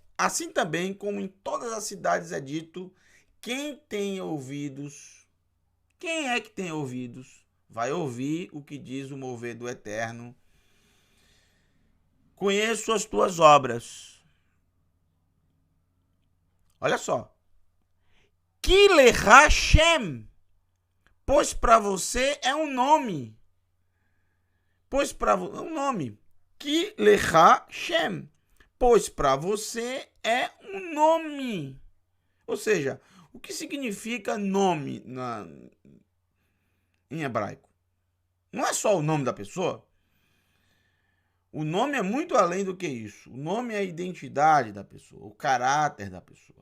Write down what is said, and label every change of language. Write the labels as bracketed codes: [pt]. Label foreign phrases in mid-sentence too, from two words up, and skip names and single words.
[pt] Assim também como em todas as cidades é dito, quem tem ouvidos, quem é que tem ouvidos, vai ouvir o que diz o mover do Eterno. Conheço as tuas obras. Olha só. [he] כי לך שם, [pt] pois para você é um nome. Pois para você é um nome. [he] כי לך שם, [pt] pois para você é um nome. Ou seja, o que significa nome em hebraico? Não é só o nome da pessoa. O nome é muito além do que isso. O nome é a identidade da pessoa, o caráter da pessoa.